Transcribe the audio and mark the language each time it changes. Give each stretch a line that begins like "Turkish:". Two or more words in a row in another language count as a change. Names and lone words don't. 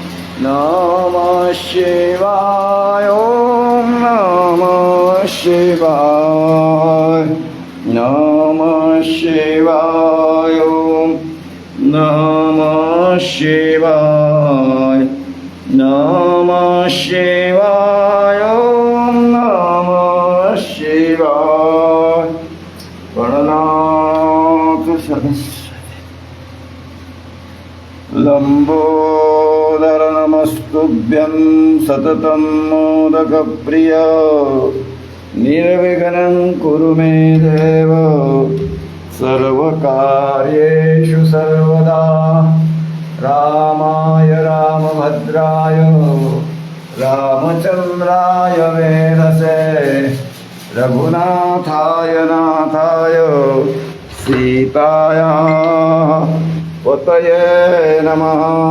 Sanskrit: नमः शिवाय ओम नमः शिवाय नमः शिवाय ओम नमः शिवाय नमः शिवाय ओम नमः शिवाय गणनाथ सरस्वती लम्बोदर नमस्तुभ्यं सततं मोदक प्रिय निर्विघ्नं कुरु मे देव सर्वकार्येषु सर्वदा रामाय रामभद्राय रामचन्द्राय वेधसे रघुनाथाय नाथाय सीताया पतये नमः।